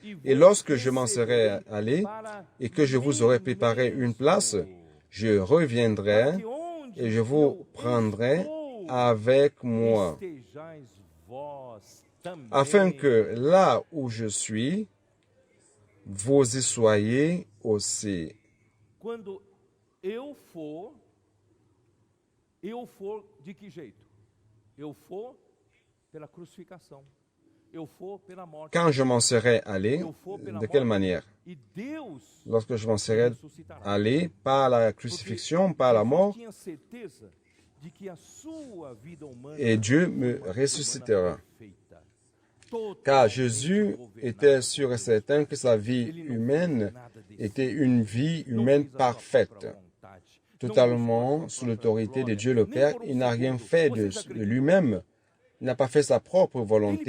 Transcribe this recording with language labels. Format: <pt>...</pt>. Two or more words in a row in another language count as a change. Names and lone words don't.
<fr>Et lorsque je m'en serai allé et que je vous aurai préparé une place, je reviendrai et je vous prendrai avec moi, afin que là où je suis, vous y soyez aussi.</fr> <pt>Quando eu for de que jeito? Eu for pela crucificação. Eu for pela morte.</pt> <fr>Quand je m'en serai allé, de quelle manière?</fr> <pt>E Deus</pt> <fr>Lorsque je m'en serai allé par la crucifixion, par la mort,</fr> <pt>tinha certeza de que a sua vida humana</pt> <fr>et Dieu me ressuscitera.</fr> <pt>feita.</pt> <fr>Car Jésus était sûr et certain que sa vie humaine était une vie humaine parfaite, totalement sous l'autorité de Dieu le Père. Il n'a rien fait de lui-même. Il n'a pas fait sa propre volonté.</fr>